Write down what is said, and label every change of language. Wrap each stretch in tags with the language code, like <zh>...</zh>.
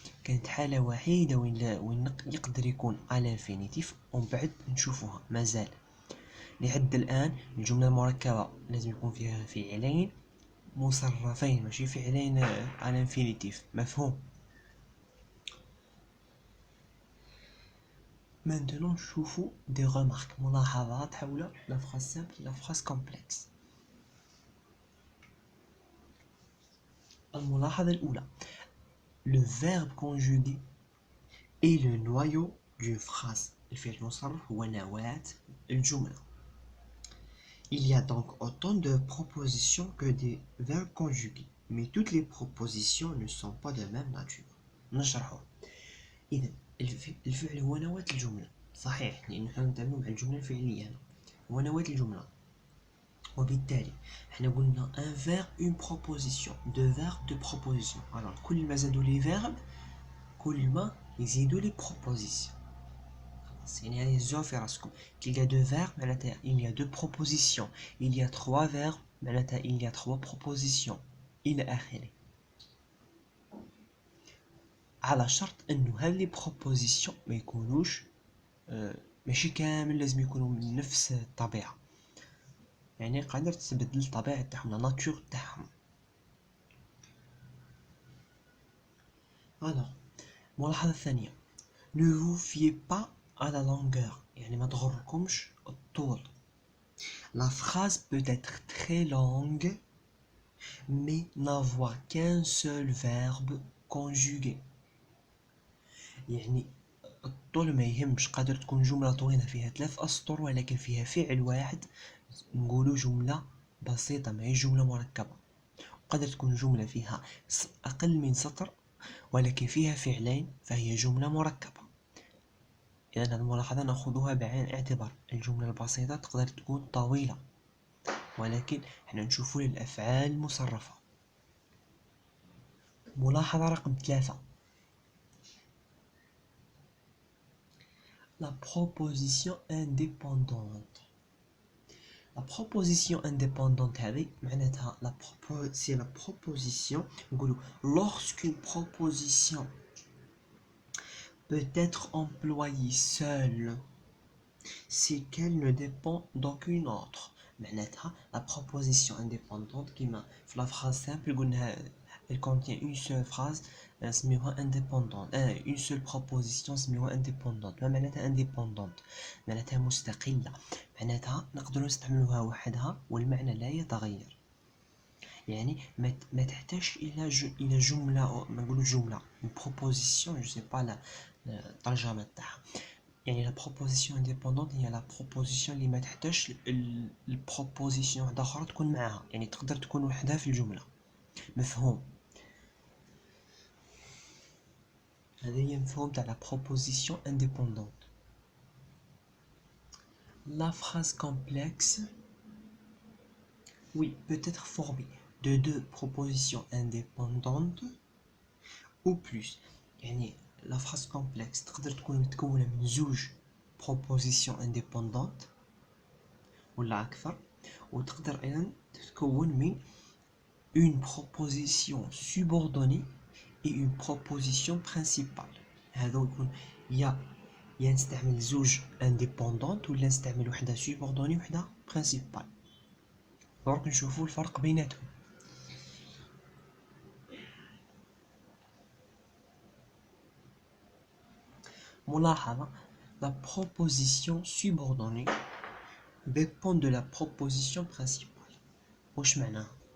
<ar>كانت حالة وحيدة وين يقدر يكون</ar> <fr>à l'infinitif</fr> <ar>ومن بعد نشوفوها مازال. لحد الآن الجملة المركبة لازم يكون فيها فعلين مصرفين ماشي فعلين</ar> <fr>à l'infinitif.</fr> <ar>مفهوم؟</ar> <fr>Maintenant</fr> <ar>نشوفو</ar> <fr>des remarques،</fr> <ar>ملاحظات حول</ar> <fr>la phrase simple et la phrase complexe.</fr> <ar>الملاحظة الأولى،</ar> <fr>le verbe conjugué est le noyau d'une phrase.</fr> <ar>الفعل المصرف هو نواة الجملة.</ar> <fr>Il y a donc autant de propositions que des verbes conjugués, mais toutes les propositions ne sont pas de même nature.</fr> <ar>نشرحه. إذا الفعل هو نواة الجملة، صحيح، لأنه احنا نتعامل مع الجملة الفعلية هنا، هو نواة الجملة. وبالتالي احنا قلنا</ar> <fr>un verbe une proposition، deux verbes deux propositions.</fr> <ar>alors كل ما زادوا</ar> <fr>les verbes</fr> <ar>كل ما يزيدوا</ar> <fr>les propositions.</fr> <ar>يعني هذه الزوع في راسكم.</ar> <fr>qu'il y a deux verbes</fr> <ar>معناتها</ar> <fr>il y a deux propositions، il y a trois verbes معناتها il y a trois propositions</fr> <ar>إلى آخره. على شرط انه هذه لي بروبوزيسيون ما يكونوش ماشي كامل لازم يكونوا من نفس الطبيعه، يعني قادر تبدل الطبيعه تاعهم لا ناتور تاعهم. الملاحظه الثانيه،</ar> <fr>ne vous fiez pas à la longueur،</fr> <ar>يعني ما تغركمش الطول.</ar> <fr>la phrase peut être très longue mais n'avoir qu'un seul verbe conjugué.</fr> <ar>يعني الطول ما يهمش، قادر تكون جملة طويلة فيها 3 أسطر ولكن فيها فعل واحد، نقولوا جملة بسيطة ما هي جملة مركبة. قادر تكون جملة فيها أقل من سطر ولكن فيها فعلين فهي جملة مركبة. إذن هذه الملاحظة نأخذها بعين الاعتبار. الجملة البسيطة تقدر تكون طويلة ولكن احنا نشوفوا الأفعال المصرفة. ملاحظة رقم 3،</ar> <fr>la proposition indépendante. La proposition indépendante</fr> <ar>هذه معناتها</ar> <fr>c'est la proposition،</fr> <ar>نقولوا</ar> <fr>lorsqu'une proposition peut être employée seule c'est qu'elle ne dépend d'aucune autre.</fr> <ar>معناتها</ar> <fr>la proposition indépendante</fr> <ar>كيما في</ar> <fr>la phrase simple</fr> <ar>قلنا</ar> <fr>elle contient une seule phrase</fr> <ar>سميوها</ar> <fr>indépendante une seule proposition سميوها indépendante.</fr> <ar>ما معناتها indépendante؟ معناتها مستقلة، معناتها نقدر نستعملوها وحدها والمعنى لا يتغير. يعني ما تحتاج الى جملة، ما نقولوا جملة</ar> <fr>une proposition je sais pas</fr> <ar>لا الترجمة تاعها. يعني لا بروبوزيسيون انديبوندونت هي لا بروبوزيسيون اللي ما تحتاجش البروبوزيسيون واحده اخرى تكون معاها، يعني تقدر تكون وحدها في الجمله. مفهوم؟ هذا هي مفهوم تاع لا بروبوزيسيون انديبوندونت.</ar> <fr>La phrase complexe, oui, peut être formée de deux propositions indépendantes ou plus.</fr> <ar>يعني</ar> <fr>la phrase complexe</fr> <ar>تقدر تكون متكونة من زوج</ar> <fr>propositions indépendantes</fr> <ar>ولا أكثر، وتقدر أيضا تتكون من</ar> <fr>une proposition subordonnée et une proposition principale.</fr> <ar>هذا يكون يا نستعمل زوج indépendante ولا نستعمل وحدة subordonnée وحدة principale. دونك نشوفوا الفرق بيناتهم. ملاحظة</ar> <fr>la proposition subordonnée dépend de la proposition principale.</fr> <ar>واش معناها؟</ar>